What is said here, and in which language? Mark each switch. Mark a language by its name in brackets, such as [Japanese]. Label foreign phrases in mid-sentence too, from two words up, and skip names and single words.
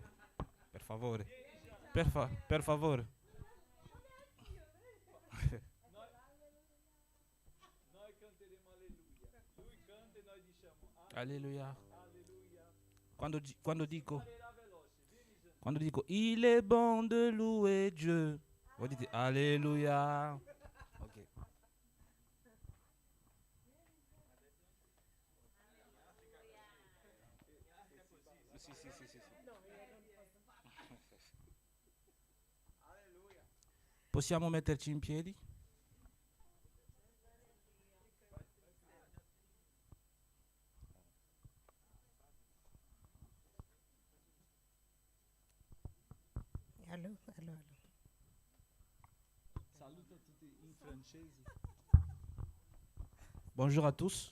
[Italian] Per favore. Per favore. Noi canteremo alleluia. Lui canta e noi diciamo alleluia. Quando dico [French] il est bon de louer Dieu, [Italian] voi dite alleluia. Ok. Sì. Possiamo metterci in piedi? Allô. Saluta tutti in francese. [French] Bonjour à tous.